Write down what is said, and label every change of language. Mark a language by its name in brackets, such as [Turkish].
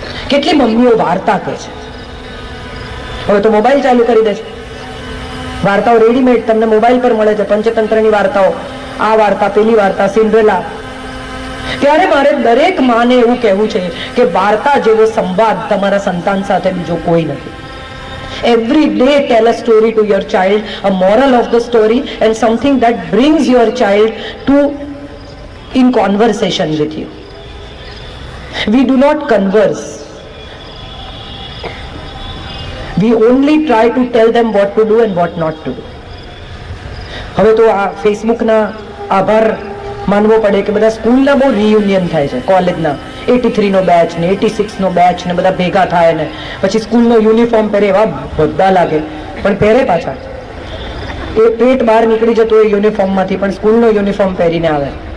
[Gujarati] કેટલી મમ્મીઓ વાર્તા કહે છે, હવે તો મોબાઈલ ચાલુ કરી દે છે, વાર્તાઓ રેડીમેડ તમને મોબાઈલ પર મળે છે. પંચતંત્રની વાર્તાઓ, આ વાર્તા, પેલી વાર્તા, સિન્ડ્રેલા. ત્યારે મારે દરેક માને એવું કહેવું છે કે વાર્તા જેવો સંવાદ તમારા સંતાન સાથે બીજો કોઈ નથી. [English] Every day tell a story to your child, a moral of the story and something that brings your child to in conversation with you. We do not converse. We only try to tell them what to do and what not to do. [Gujarati] હવે તો આ ફેસબુકના આભાર માનવો પડે કે બધા સ્કૂલના બહુ રિયુનિયન થાય છે, કોલેજના 83 નો બેચ ને 86 નો બેચ ને બધા ભેગા થાય ને પછી સ્કૂલનો યુનિફોર્મ પહેરે, એવા બધા લાગે પણ પહેરે પાછા. એ પેટ બહાર નીકળી જતો એ યુનિફોર્મમાંથી, પણ સ્કૂલનો યુનિફોર્મ પહેરીને આવે.